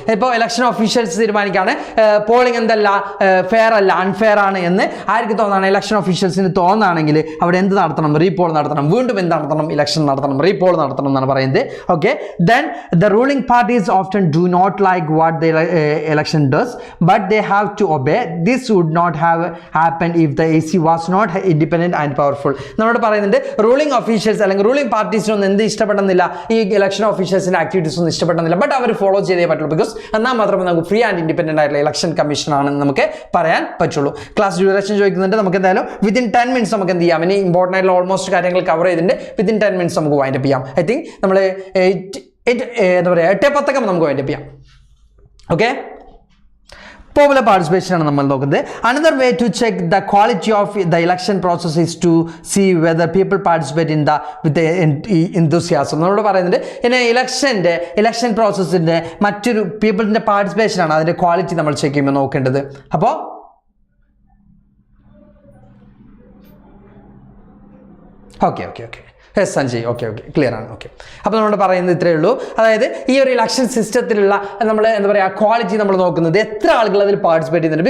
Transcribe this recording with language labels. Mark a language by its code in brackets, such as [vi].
[ml] ഇപ്പോൾ election officials തീരുമാനിക്കുകയാണ് polling എന്തല്ല ഫെയർ അല്ല അൺഫെയർ ആണ് എന്ന് ആർക്ക് തോന്നാണ്? ഇലക്ഷൻ ഒഫീഷ്യൽസിന് തോന്നുകയാണെങ്കിൽ അവിടെ എന്ത് നടത്തണം? റീപോൾ നടത്തണം. വീണ്ടും എന്ത് നടത്തണം? ഇലക്ഷൻ നടത്തണം, റീപോൾ നടത്തണം എന്നാണ് പറയുന്നത്. [en] Okay, then the ruling parties often do not like what the election does, but they have to obey. This would not have happened if the AC was not independent and powerful. [ml] നമ്മളോട് പറയുന്നുണ്ട് ruling officials അല്ലെങ്കിൽ ruling പാർട്ടീസിനൊന്നും എന്ത് ഇഷ്ടപ്പെടുന്നില്ല, ഈ election ഓഫീഷ്യൽസിന്റെ activities ഒന്നും ഇഷ്ടപ്പെടുന്നില്ല. But our follow ചെയ്തേ പറ്റുള്ളൂ. ബിക്കോസ് എന്നാൽ മാത്രമേ നമുക്ക് ഫ്രീ ആൻഡ് ഇൻഡിപെൻഡന്റ് ആയിട്ടുള്ള ഇലക്ഷൻ കമ്മീഷൻ ആണെന്ന് നമുക്ക് പറയാൻ പറ്റുള്ളൂ. ക്ലാസ് ഡ്യൂറേഷൻ ചോദിക്കുന്നുണ്ട്. നമുക്ക് എന്തായാലും വിത്തിൻ 10 minutes നമുക്ക് എന്ത് ചെയ്യാം? ഇനി ഇമ്പോർട്ടൻ്റ് ആയിട്ടുള്ള ഓൾമോസ്റ്റ് കാര്യങ്ങൾ കവർ ചെയ്തിട്ടുണ്ട്. വിത്തിൻ 10 minutes നമുക്ക് വൈൻഡ് അപ്പ് ചെയ്യാം. ഐ തിങ്ക് നമ്മൾ 8:10 നമുക്ക് വൈൻഡ് അപ്പ് ചെയ്യാം. ഓക്കെ, popular participation ആണ് നമ്മൾ നോക്കുന്നത്. [en] Another way to check the quality of the election process is to see whether people participate with the enthusiasm. [ml] നമ്മളോട് പറയുന്നത് ഇനി ഇലക്ഷൻ പ്രോസസ്സിന്റെ മറ്റൊരു പീപ്പിളിന്റെ പാർട്ടിസിപ്പേഷൻ ആണ് അതിന്റെ ക്വാളിറ്റി നമ്മൾ ചെക്ക് ചെയ്യുമ്പോൾ നോക്കേണ്ടത്. അപ്പോൾ ഓക്കെ സഞ്ജയ് ഓക്കെ ക്ലിയർ ആണ്. ഓക്കെ, അപ്പോൾ നമ്മൾ പറയുന്നത് ഇത്രയേ ഉള്ളൂ. അതായത് ഈ ഒരു ഇലക്ഷൻ സിസ്റ്റത്തിലുള്ള നമ്മൾ എന്താ പറയുക ക്വാളിറ്റി നമ്മൾ നോക്കുന്നത് എത്ര ആളുകൾ അതിൽ പാർട്ടിസിപ്പേറ്റ് ചെയ്യുന്നുണ്ട്.